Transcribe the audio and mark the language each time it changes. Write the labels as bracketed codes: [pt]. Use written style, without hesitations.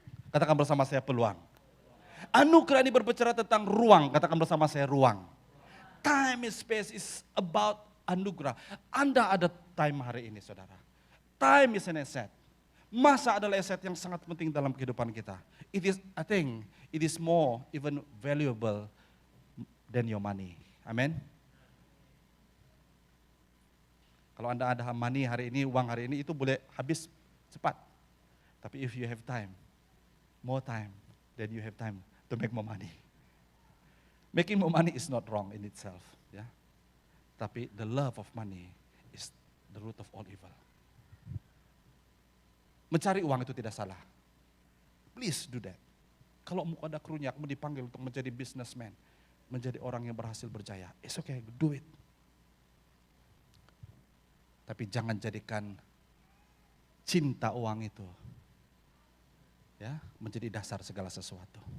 [id] Katakan bersama saya peluang. Anugerah ini berbicara tentang ruang. Katakan bersama saya ruang. [en] Time and space is about [id] anugerah. Anda ada time hari ini saudara. [en] Time is an asset. [id] Masa adalah aset yang sangat penting dalam kehidupan kita. [en] I think it is more even valuable than your money. Amen. [id] Kalau Anda ada money hari ini, uang hari ini itu boleh habis cepat. [en] Tapi if you have time, more time, then you have time to make more money. Making more money is not wrong in itself, ya. Tapi the love of money is the root of all evil. [id] Mencari uang itu tidak salah. [en] Please do that. [id] Kalau mau ada karunia, kamu dipanggil untuk menjadi businessman, menjadi orang yang berhasil berjaya, [en] it's okay, do it. [id] Tapi jangan jadikan cinta uang itu ya menjadi dasar segala sesuatu.